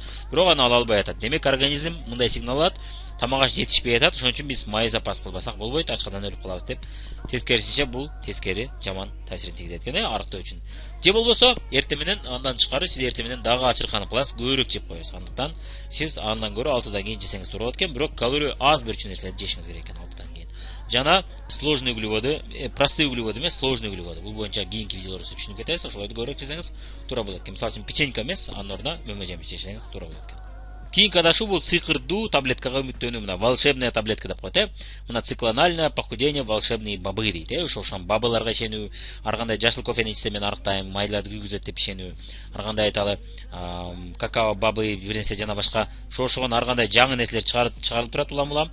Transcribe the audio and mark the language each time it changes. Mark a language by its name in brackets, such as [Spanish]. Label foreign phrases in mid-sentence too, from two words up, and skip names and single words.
[Kyrgyz] Бирок аны ала албай атат. Демек, организм мындай сигнал алат, тамак аш жетишпей атат, ошон үчүн биз май запас кылбасак болбойт, ачкадан өлүп калабыз деп. Тескерисинче бул тескери жаман таасирин тийгизет экен, арыктоо үчүн. Же болбосо, эртең менен андан тышкары сиз эртең менен дагы ачырканып каласыз, көбүрөөк жеп коесуз. Андыктан сиз андан көрө 6-дан кийин жесеңиз туура болот экен, бирок калория аз бөлчү нерселерди жешиңиз керек экен 6-дан кийин. Жана [Russian] сложный углеводы, простые углеводы [Kyrgyz] эмес, [Russian] сложный углеводы. [Kyrgyz] Бул боюнча кийинки видеолордо түшүнүп кетесиз, ошолорду көбүрөөк жесеңиз туура болот экен. Мисалы үчүн печенька эмес, анын ордуна мөмө жемиш жесеңиз туура болот экен. Кийинки адашуу бул сыйкырдуу таблеткага үмүттөнүү, мына [Russian] волшебная таблетка [Kyrgyz] деп коет, Мына [Russian] циклональное похудение волшебные бобы [Kyrgyz] дейт, ошол бабыларга ишенүү, ар кандай жашыл кофени ичсем мен арыктайм, майларды күйгүзөт деп ишенүү, ар кандай айталы [Russian] какао бабы, [Kyrgyz] бир нерсе жана башка ошогон ар кандай жаңы нерселер чыгарылып турат улам.